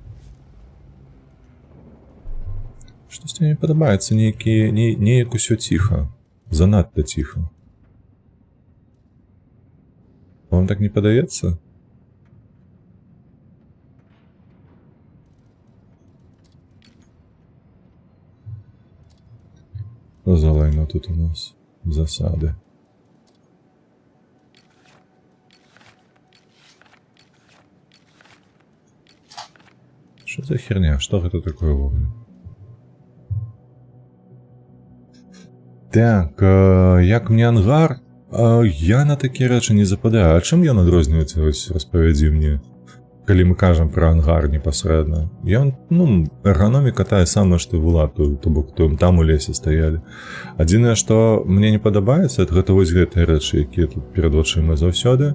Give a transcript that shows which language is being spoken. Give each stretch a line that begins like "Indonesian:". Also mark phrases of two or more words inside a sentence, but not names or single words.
Belarusian: Штосьці мне падабаецца, неяк усё ціха, занадта ціха. Вам так не падаецца? За лайно тут у нас засады.
Russian: Что за херня? Что это такое вовремя? Так,
Belarusian: як мне ангар? Я на такія рэчы не западаю. А чым ён адрозніваецца, вось распавядзі мне, калі мы кажам пра ангар непасрэдна? Ён, эрганоміка тая самая, што была, то бок там у лесе стаялі. Адзінае, што мне не падабаецца, гэта вось гэтыя рэчы, якія тут перад вачыма заўсёды.